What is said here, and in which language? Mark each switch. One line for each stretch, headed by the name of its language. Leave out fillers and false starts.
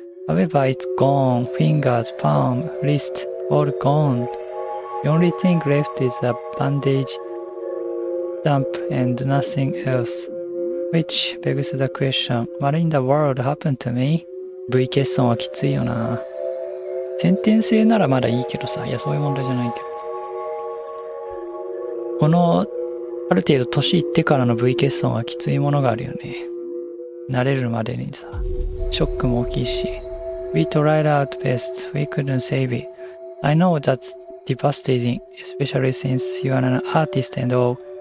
English: However, it's gone. Fingers, palm, wrist, all gone. The only thing left is a bandage, stump, and nothing else. Which begs the question, what in the world happened to me?
Japanese: V 欠損はきついよな。先天性ならまだいいけどさ、いやそういう問題じゃないけど。この、ある程度年いってからの V 欠損はきついものがあるよね。慣れるまでにさ、ショックも大きいし。
English: We tried our best, we couldn't save it. I know that's devastating, especially since you are an artist and all.